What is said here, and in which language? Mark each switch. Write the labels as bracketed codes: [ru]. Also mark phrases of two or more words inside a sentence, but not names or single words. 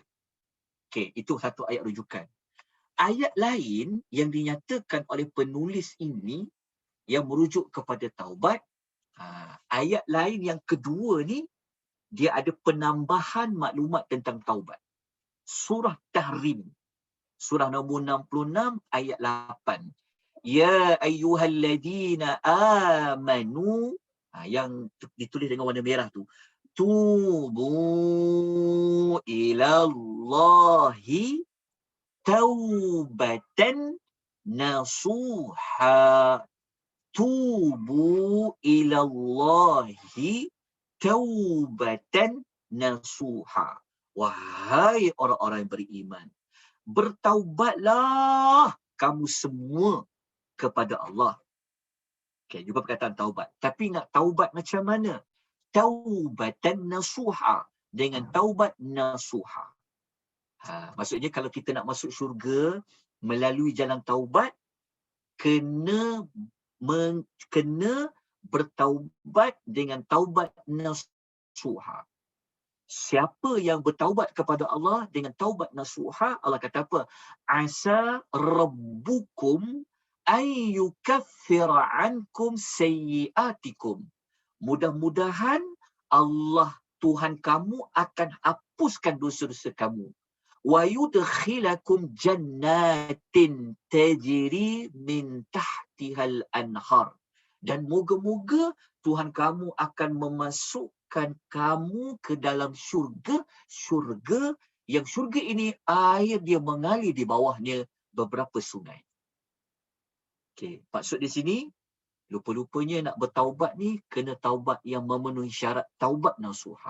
[ms] Okey, itu satu ayat rujukan. Ayat lain yang dinyatakan oleh penulis ini yang merujuk kepada taubat, ayat lain yang kedua ni, dia ada penambahan maklumat tentang taubat. Surah Tahrim, surah nombor 66 ayat 8. [ar] يا أيها الذين آمنوا, [ms] yang ditulis dengan warna merah tu. [ar] توبوا إلى الله توبة نصوحا. توبوا إلى الله توبة نصوحا. [ms] Wahai orang-orang yang beriman, bertaubatlah kamu semua kepada Allah. Okay, juga perkataan taubat. Tapi nak taubat macam mana? [ar] توبة نصوحا. [ms] Dengan taubat nasuha. Maksudnya kalau kita nak masuk syurga melalui jalan taubat, kena bertaubat dengan taubat nasuha. Siapa yang bertaubat kepada Allah dengan taubat nasuha, Allah kata apa? [ar] عسى ربكم أن يكفر عنكم سيئاتكم. [ms] Mudah-mudahan Allah Tuhan kamu akan hapuskan dosa-dosa kamu. [ar] ويدخلكم جنات تجري من تحتها الأنهار. [ms] Dan moga-moga Tuhan kamu akan memasukkan kamu ke dalam syurga yang syurga ini air dia mengalir di bawahnya beberapa sungai. Okey, maksud di sini lupa-lupanya nak bertaubat ni kena taubat yang memenuhi syarat taubat nasuha.